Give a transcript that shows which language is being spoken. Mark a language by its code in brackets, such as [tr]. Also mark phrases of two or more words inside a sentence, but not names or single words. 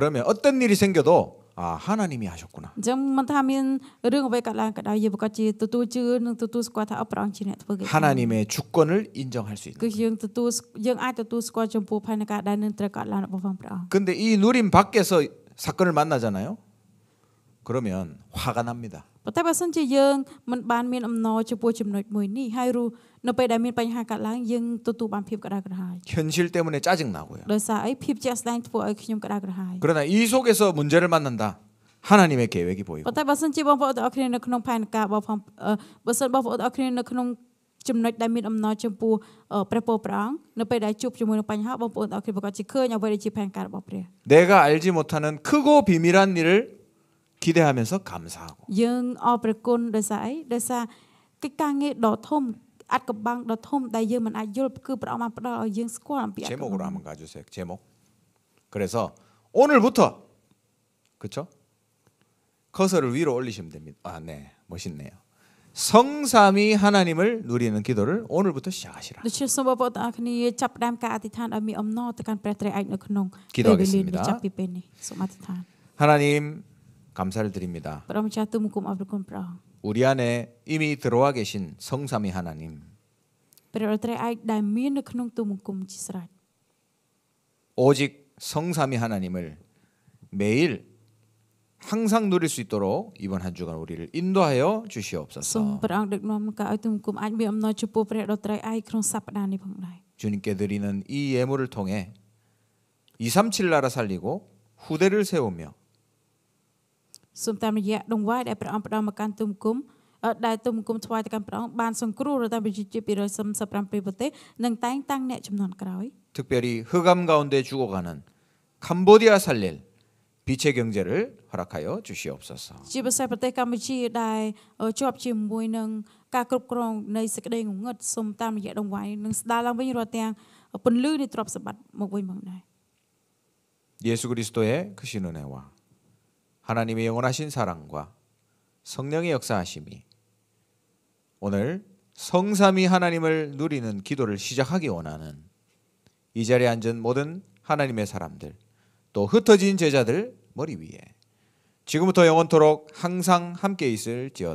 [ko] 그러면 어떤 일이 생겨도 아 하나님이 하셨구나. [km] អញ្ចឹងមិនថាមានរឿងអ្វីកើតឡើងក៏ដោយយើងប្រកាសជាទទួលជឿនិងទទួលស្គាល់ថាព្រះអង្គជាអ្នកធ្វើកិច្ច [ko] 하나님의 주권을 인정할 수 있는. [km] គឺយើងអាចទទួលស្គាល់ចំពោះផែនការដែលនឹងត្រូវកើតឡើងរបស់ព្រះអង្គ [ko] 근데 이 누림 밖에서 사건을 만나잖아요. 그러면 화가 납니다. [km] ប៉ុន្តែបើសិនជាយើងមិនបានមានអំណរចំពោះចំណុចមួយនេះហើយនៅពេលដែលមានបញ្ហាកើតឡើងយើងទទួលបានភាពក្តៅក្រហាយ [ko] 현실 때문에 짜증 나고요. [km] ដោយសារអីភាពជាក់ស្ដែងធ្វើឲ្យខ្ញុំក្តៅក្រហាយ [ko] 그러나 이 속에서 문제를 만난다. 하나님의 계획이 보이고. [km] ប៉ុន្តែបើសិនជាបងប្អូនទាំងអស់គ្នានៅក្នុងផែនការរបស់បើសិនបងប្អូនទាំងអស់គ្នានៅក្នុងចំណុចដែលមានអំណរចំពោះព្រះពរព្រះអង្គនៅពេលដែលជួបជាមួយនឹងបញ្ហាបងប្អូនទាំងអស់គ្នាប្រកាសជាឃើញអ្វីដែលជាផែនការរបស់ព្រះ [ko] 내가 알지 못하는 크고 비밀한 일을 기대하면서 감사하고. [km] យើងអរព្រះគុណដោយសារអីដោយសារកិច្ចការងារដ៏ធំអាចកំបាំងដ៏ធំដែលយើងមិនអាចយល់គឺព្រះអង្គបានផ្ដល់ឲ្យយើងស្គាល់អំពី [ko] 제목으로 한번 가주세요. 제목. 그래서 오늘부터 그렇죠? 커서를 위로 올리시면 됩니다. 아, 네, 멋있네요. 성삼위 하나님을 누리는 기도를 오늘부터 시작하시라. [km] ដូច្នេះសូមបងប្អូនទាំងអស់គ្នាចាប់ផ្ដើមការអធិដ្ឋានឲ្យមានអំណរទៅកាន់ព្រះត្រីឯកនៅក្នុង [ko] 기도하겠습니다. [km] ចាប់ពីពេលនេះសូមអធិដ្ឋាន [ko] 하나님 감사를 드립니다. [km] ព្រះម្ចាស់ទូលបង្គំអរគុណព្រះអង្គ [ko] 우리 안에 이미 들어와 계신 성삼위 하나님. [km] ព្រះត្រីឯកដែលមាននៅក្នុងទូលបង្គំជាស្រេច [ko] 오직 성삼위 하나님을 매일 항상 누릴 수 있도록 이번 한 주간 우리를 인도하여 [km] សូម [ko] 주시옵소서. [km] ព្រះអង្គដឹកនាំការឲ្យទូលបង្គំអាចមានអំណរចំពោះព្រះដ៏ត្រីឯកក្នុងសប្តាហ៍នេះផងដែរ [ko] 주님께 드리는 이 예물을 통해 237 나라 살리고 후대를 세우며 [km] សូមតាមរយៈដង្វាយដែលព្រះអង្គផ្ដល់មកកាន់ទូលបង្គំដែលទូលបង្គំថ្វាយទៅកាន់ព្រះអង្គបានសង្គ្រោះរដ្ឋប្រជាជាតិ237ប្រទេសនិងតែងតាំងអ្នកចំនួនក្រោយ [ko] 특별히 흑암 가운데 죽어가는 캄보디아 살릴 빛의 경제를 허락하여 주시옵소서. [km] ជាពិសេសប្រទេសកម្ពុជាដែលជាប់ជាមួយនឹងការគ្រប់គ្រងនៃសេចក្តីងងឹតសូមតាមរយៈដង្វាយនឹងស្ដារឡើងវិញរាល់ទាំងពន្លឺនៃទ្រព្យសម្បត្តិមកវិញផងដែរ [ko] 예수 그리스도의 크신 은혜와 하나님의 영원하신 사랑과 성령의 역사하심이 오늘 성삼위 하나님을 누리는 기도를 시작하기 원하는 이 자리에 앉은 모든 하나님의 사람들 또 흩어진 제자들 머리 위에 지금부터 영원토록 항상 함께 있을지어다.